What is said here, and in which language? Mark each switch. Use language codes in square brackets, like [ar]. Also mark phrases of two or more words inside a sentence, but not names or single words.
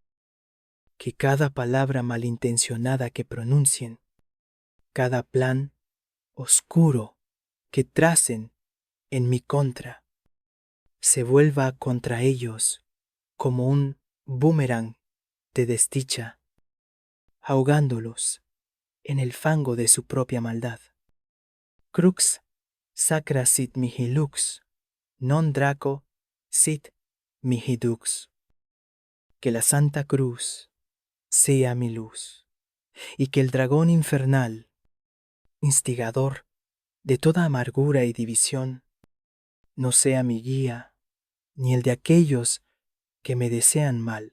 [es] Que cada palabra malintencionada que pronuncien, cada plan oscuro que tracen en mi contra, se vuelva contra ellos como un boomerang de desdicha, ahogándolos en el fango de su propia maldad. [la] Crux sacra sit mihi lux, non draco sit mihi dux. [es] Que la Santa Cruz sea mi luz, y que el dragón infernal, instigador de toda amargura y división, no sea mi guía, ni el de aquellos que me desean mal.